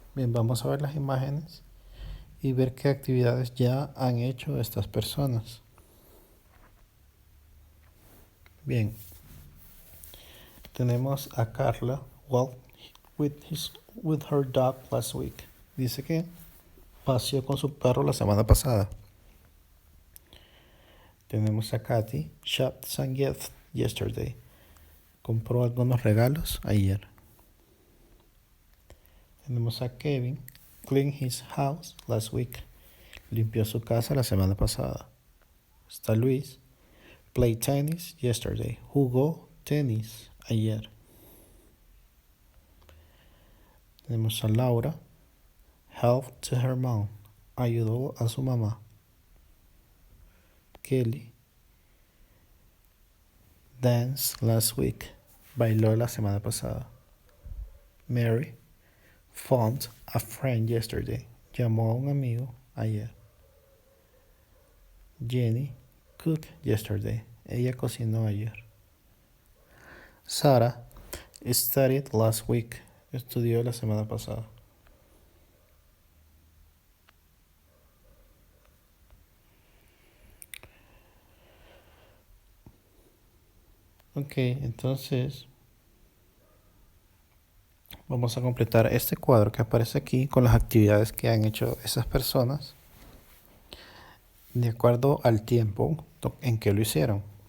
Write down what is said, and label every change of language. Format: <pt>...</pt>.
<es>Bien, vamos a ver las imágenes y ver qué actividades ya han hecho estas personas. Bien, tenemos a</es> <en>Carla walked with her dog last week.</en> <es>Dice que paseó con su perro la semana pasada. Tenemos a</es> <en>Katy, shopped some gifts yesterday.</en> <es>Compró algunos regalos ayer. Tenemos a</es> <en>Kevin, cleaned his house last week.</en> <es>Limpió su casa la semana pasada. Está Luis,</es> <en>played tennis yesterday.</en> <es>Jugó tenis ayer. Tenemos a</es> <en>Laura, helped to her mom.</en> <es>Ayudó a su mamá.</es> <en>Kelly, danced last week.</en> <es>Bailó la semana pasada. Mary,</es> <en>phoned a friend yesterday.</en> <es>Llamó a un amigo ayer. Jenny,</es> <en>cooked yesterday.</en> <es>Ella cocinó ayer.</es> <en>Sarah, studied last week.</en> <es>Estudió la semana pasada. Ok, entonces vamos a completar este cuadro que aparece aquí con las actividades que han hecho esas personas de acuerdo al tiempo en que lo hicieron.</es>